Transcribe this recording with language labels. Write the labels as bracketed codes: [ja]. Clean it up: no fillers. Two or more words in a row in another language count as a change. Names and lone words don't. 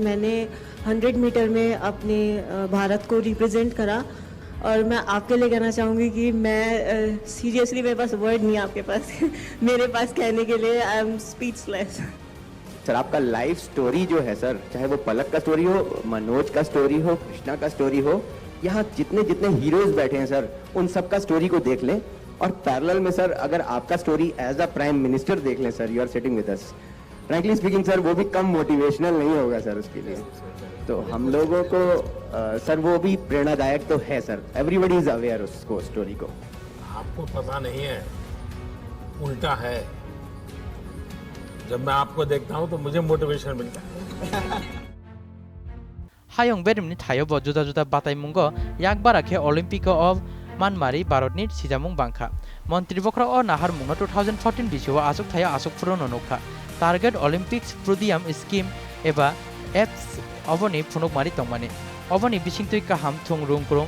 [hi] मैंने 100 मीटर में अपने भारत को रिप्रेजेंट करा और मैं आपके लिए कहना चाहूँगी कि मैं सीरियसली मेरे पास वर्ड नहीं है आपके पास मेरे पास कहने के लिए [en] I am speechless. [hi] सर आपका [en] life story [hi] जो है सर, चाहे वो पलक का स्टोरी हो, मनोज का स्टोरी हो, कृष्णा का स्टोरी हो, यहाँ जितने जितने हीरोज बैठे हैं सर, उन सब का स्टोरी को देख लें और पैरेलल में सर अगर आपका स्टोरी [en] as a prime minister [hi] देख लें सर, [en] you are sitting with us, frankly speaking [hi] सर वो भी कम मोटिवेशनल नहीं होगा सर उसके लिए। तो हम लोगों को सर वो भी प्रेरणादायक तो है सर, [en] everybody is aware [hi] उसको स्टोरी को। आपको पता नहीं है, उल्टा है। जब मैं आपको देखता हूँ तो मुझे मोटिवेशन मिलता है। [trp] Hayong berimni thayobo juda juda batai mungo yakbar akhe Olympico of Manmari Bharatni sijamung bangkha Montri bokra o nahar mungno 2014 bisio asuk thaya asuk purono nokha Target Olympics Podium Scheme eba apps oboni phunok mari tongmani oboni bisingtui kaham thung rungkrung